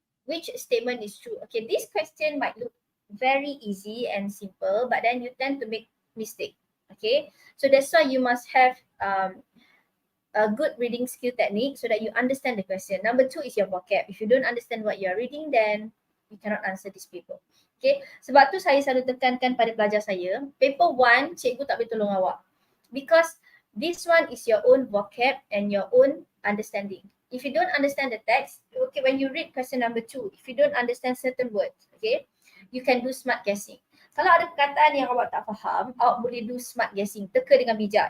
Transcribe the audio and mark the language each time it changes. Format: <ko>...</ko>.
<en>which statement is true? Okay, this question might look very easy and simple, but then you tend to make mistake. Okay, so that's why you must have a good reading skill technique so that you understand the question. Number 2 is your vocab. If you don't understand what you're reading, then you cannot answer this paper.</en> <ms>Okay, sebab tu saya selalu tekankan pada pelajar saya, paper 1 cikgu tak boleh tolong awak.</ms> <en>Because this one is your own vocab and your own understanding. If you don't understand the text, okay, when you read question number 2, if you don't understand certain words, okay, you can do smart guessing.</en> <ms>Kalau ada perkataan yang awak tak faham, awak boleh</ms> <en>do smart guessing,</en> <ms>teka dengan bijak.</ms>